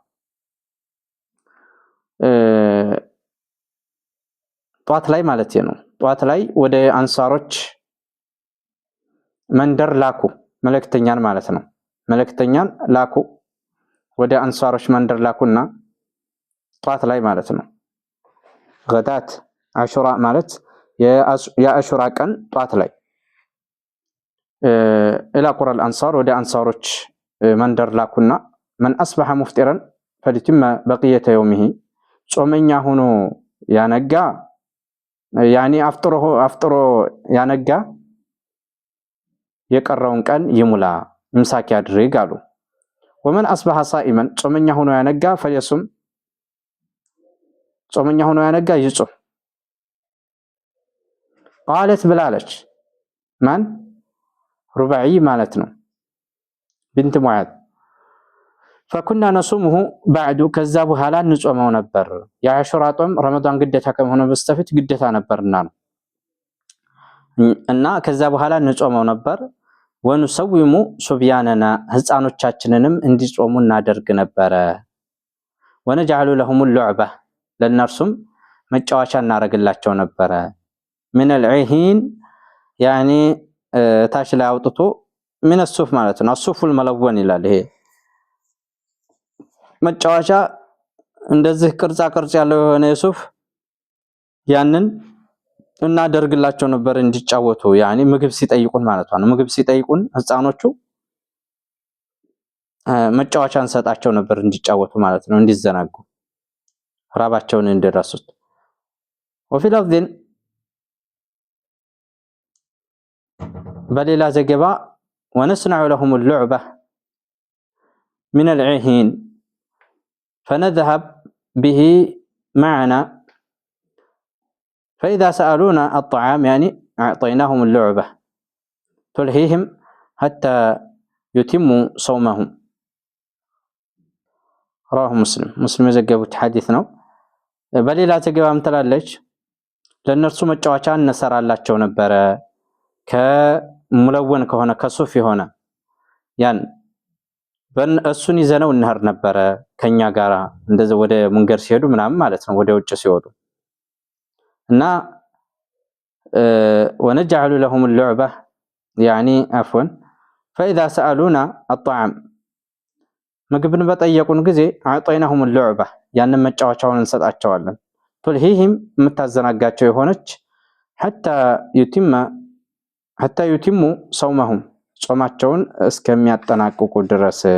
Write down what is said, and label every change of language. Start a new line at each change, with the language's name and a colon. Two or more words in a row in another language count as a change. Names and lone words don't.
Amharic: ጧት ላይ ማለት ነው ጧት ላይ ወደ አንሳሮች መንደር ላኩ መልእክተኛን ማለት ነው መልእክተኛን ላኩ ወደ አንሳሮች መንደር ላኩና ጧት ላይ ማለት ነው
Arabic: غداة عاشوراء
Amharic: ማለት የአሹራ ቀን ጧት ላይ
Arabic: إلى قرى الأنصار
Amharic: ወደ አንሳሮች መንደር ላኩና
Arabic: من اصبح مفطرا فليتم بقيه يومه
Amharic: ጾመኛ ሆኖ ያነጋ ያኒ አፍጥሮ ያነጋ የቀረውን ቀን ይሙላ ምሳክ ያድርግ አሉ።
Arabic: ومن اصبح صائما
Amharic: ጾመኛ ሆኖ ያነጋ فليصم ጾመኛ ሆኖ ያነጋ ይጾም። قالت ብላለች ማን ሩባዒ ማለት ነው ቢንት ሙዓዝ
Arabic: فكنا نصومه بعد
Amharic: ከዛ በኋላ እንጾመው ነበር የአሹራ ጾም ረመዳን ግዴታ ከመሆኑ በስተፊት ግዴታ ነበርና ነው እና ከዛ በኋላ እንጾመው ነበር
Arabic: ونصوم صبياننا
Amharic: ህፃኖቻችንንም እንዲጾሙ እናደርግ ነበር
Arabic: ونجعل لهم اللعبة
Amharic: ለነርሱም መጫወቻ እናረግላቸው ነበር
Arabic: من العهين يعني
Amharic: ታች ላይ አውጥቶ
Arabic: من الصوف
Amharic: ማለት ነው
Arabic: الصوف الملون
Amharic: ይላል ይሄ መጫወቻ እንደዚህ ቅርጻ ቅርጽ ያለው የሆነ የሱፍ ያንን እናደርግላቸው ነበር እንዲጫወቱ ያኒ ምግብ ሲጠይቁን ማለት ነው ምግብ ሲጠይቁን ህፃኖቹ መጫወቻን ሰጣቸው ነበር እንዲጫወቱ ማለት ነው እንዲዘናጉ ራባቸውን እንዲረሱት
Arabic: وفي لفظ
Amharic: በሌላ ዘገባ
Arabic: ونصنع لهم اللعبة من العهين فنذهب به معنا فإذا سألونا الطعام يعني أعطيناهم اللعبة تلهيهم حتى يتموا صومهم رواه مسلم
Amharic: የዘገቡት ሐዲስ ነው በሌላ ዘገባም ተላለች ለነርሱ መጫወቻ እንሰራላቸው ነበር ከሙለወን ከሆነ ከሱፍ የሆነ ያን እሱን ይዘነው እንሄድ ነበር ከኛ ጋራ እንደዚህ ወደ መንገድ ሲሄዱ ምናምን ማለት ነው ወደ ውጭ ሲወጡ እና
Arabic: ونجعل لهم اللعبة يعني عفوا فإذا سألونا الطعام
Amharic: ምግብን በጠየቁን ጊዜ
Arabic: أعطيناهم اللعبة
Amharic: ያንን መጫወቻውን እንሰጣቸዋለን تلهيهم የምታዘናጋቸው የሆነች
Arabic: حتى يتموا صومهم
Amharic: ጾማቸውን እስከሚያጠናቅቁ ድረስ